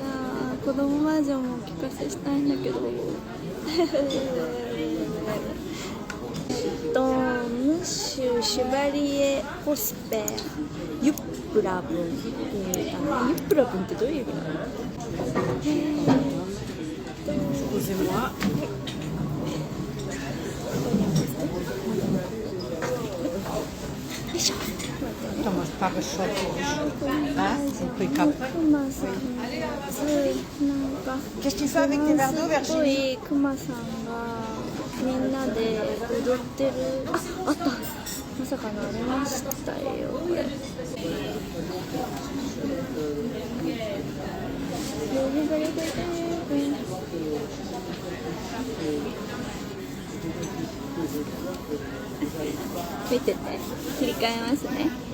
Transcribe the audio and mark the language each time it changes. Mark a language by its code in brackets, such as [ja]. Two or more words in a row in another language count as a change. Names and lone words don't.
[ja] 子供バージョンもお聞かせしたいんだけどムッシュ・シュバリエ・ホスペユップラブンっていうかな。ユップラブンってどういう意味なの？よいしょ。 [fr] Thomas Parachute. Hein? On peut caper. Qu'est-ce que tu fais avec tes verres d'eau, Virginie? [ja] クマさんがみんなで踊ってる。あった。まさかのありましたよ、これ。見てて、切り替えますね。